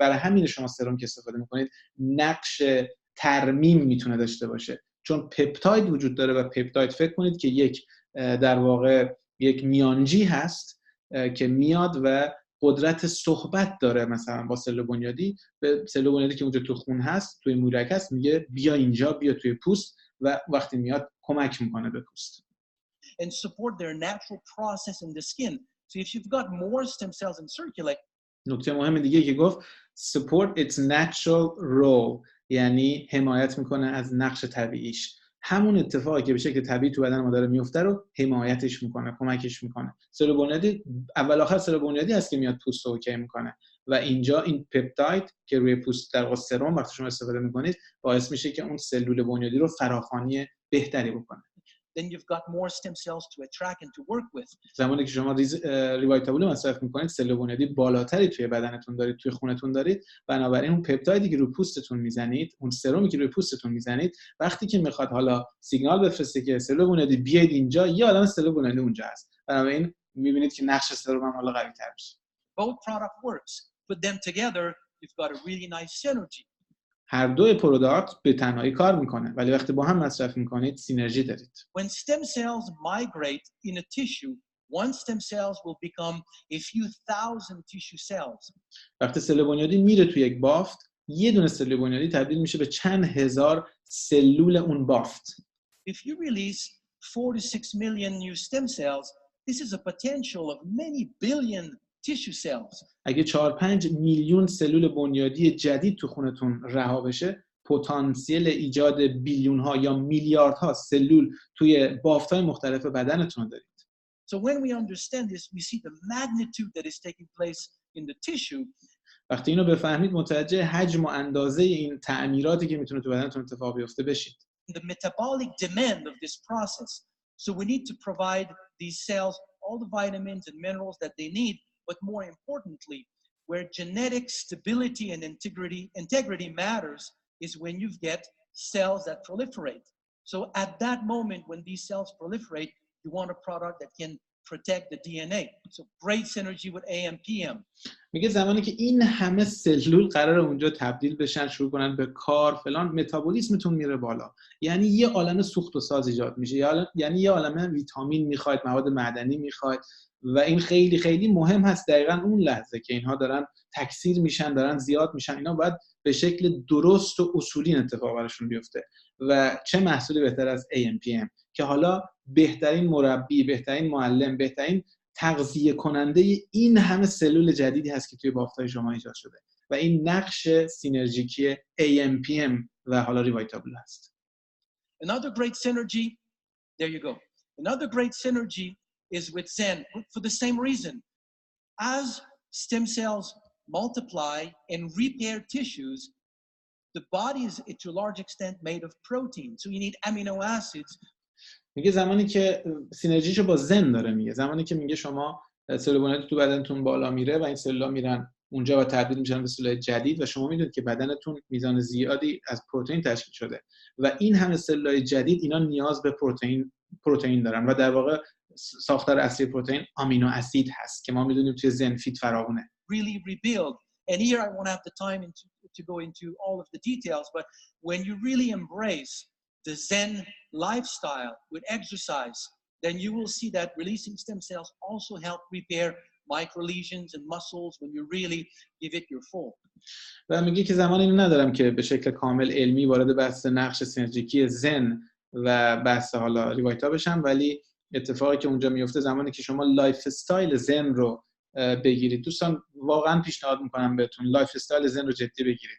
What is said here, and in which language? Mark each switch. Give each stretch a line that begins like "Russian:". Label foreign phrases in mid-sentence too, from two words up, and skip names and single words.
Persian: برای همین شما سرم که استفاده میکنید نقش ترمیم میتونه داشته باشه چون پپتاید وجود داره و پپتاید فکر کنید که یک در واقع یک میانجی هست که میاد و قدرت صحبت داره مثلا با سلول بنیادی. به سلول بنیادی که اونجا تو خون هست توی مورک هست میگه بیا اینجا، بیا توی پوست و وقتی میاد کمک میکنه به پوست.
English: And support their natural process in the skin. So if you've got more stem cells in circulate.
Persian: نکته مهم دیگه که گفت
English: support its natural role
Persian: یعنی حمایت میکنه از نقش طبیعیش. همون اتفاقی که به شکل طبیعی تو بدن ما داره میفته رو حمایتش میکنه، کمکش میکنه. سلول بنیادی اول آخر سلول بنیادی است که میاد پوست رو اوکی میکنه و اینجا این پپتاید که روی پوست در واقع سرم وقتی شما استفاده میکنید باعث میشه که اون سلول بنیادی رو فراخوانی بهتری بکنه.
English: Then you've got more stem cells to attract and to work with.
Persian: زمانی که شما ریوایتابلو مصرف میکنید سلول بنیادی بالاتری توی بدنتون دارید، توی خونتون دارید، بنابراین اون پپتایدی که روی پوستتون میزنید، اون سرمی که روی پوستتون میزنید وقتی که میخواد حالا سیگنال بفرسته که سلول بنیادی بیاید اینجا، یه عالمه سلول بنیادی اونجا هست. بنابراین میبینید که نقش سرم هم حالا قوی تر میشه.
English: Both product works. Put them together, you've got a really nice synergy.
Persian: هر دو پروداکت به تنهایی کار میکنه ولی وقتی با هم مصرف میکنید سینرژی دارید.
English: When stem cells migrate in a tissue, one stem cells will become a few thousand tissue cells.
Persian: وقتی سلول بنیادی میره توی یک بافت، یه دونه سلول بنیادی تبدیل میشه به چند هزار سلول اون بافت.
English: If you release 4 to 6 million new stem cells, this is a potential of many billion tissue cells.
Persian: اگه 4-5 میلیون سلول بنیادی جدید تو خونتون رها بشه، پتانسیل ایجاد بیلیون ها یا میلیاردها سلول توی بافت‌های مختلف بدنتون دارید.
English: So when we understand this, we see the magnitude that is taking place in the tissue.
Persian: وقتی اینو بفهمید متوجه حجم و اندازه این تعمیراتی که میتونه تو بدنتون اتفاق بیفته بشید.
English: The metabolic demand of this process. So we need to provide these cells all the vitamins and minerals that they need, but more importantly, where genetic stability and integrity matters is when you get cells that proliferate. So at that moment when these cells proliferate, you want a product that can protect the DNA. So great synergy with AMPM.
Persian: میگه زمانی که این همه سلول قراره اونجا تبدیل بشن، شروع کنن به کار فلان، متابولیسمتون میره بالا. یعنی یه عالمه سوخت و ساز ایجاد میشه. یعنی یه عالمه ویتامین میخواید، مواد معدنی میخواید و این خیلی خیلی مهم هست. دقیقاً اون لحظه که اینها دارن تکثیر میشن، دارن زیاد میشن، اینا باید به شکل درست و اصولی اتفاق براشون بیفته. و چه محصولی بهتر از AMPM که حالا بهترین مربی، بهترین معلم، بهترین تغذیه کننده این همه سلول جدیدی هست که توی بافت‌های شما ایجاد شده و این نقش سینرژیکی AMPM و حالا ریوایتابل هست.
English: Another great synergy, there you go. Another great synergy is with Zen for the same reason. As stem cells multiply and repair tissues, the body is to a large extent made of protein. So you need amino acids.
Persian: میگه زمانی که سینرژیشو با زن داره میگه، زمانی که میگه شما سلول بنیادی تو بدنتون بالا میره و این سلول‌ها میرن اونجا و تبدیل میشن به سلول جدید و شما میدونید که بدنتون میزان زیادی از پروتئین تشکیل شده و این همه سلول‌های جدید اینا نیاز به پروتئین دارن و در واقع ساختار اصلی پروتئین
English: amino acid
Persian: هست که ما میدونیم توی زن فیت فراوونه.
English: Really rebuild. And here I won't have the time to go into all of the details, but when you really embrace the Zen lifestyle with exercise, then you will see that releasing stem cells also help repair microlesions and muscles when you really give it your full.
Persian: و میگه که زمان اینو ندارم که به شکل کامل علمی وارد بحث نقش سینرژیکی زن و بحث حالا ریوایتا بشم، ولی اتفاقی که اونجا میفته زمانی که شما
English: life style
Persian: زن رو بگیرید. دوستان واقعا پیشنهاد میکنم بهتون
English: life style
Persian: زن رو جدی بگیرید.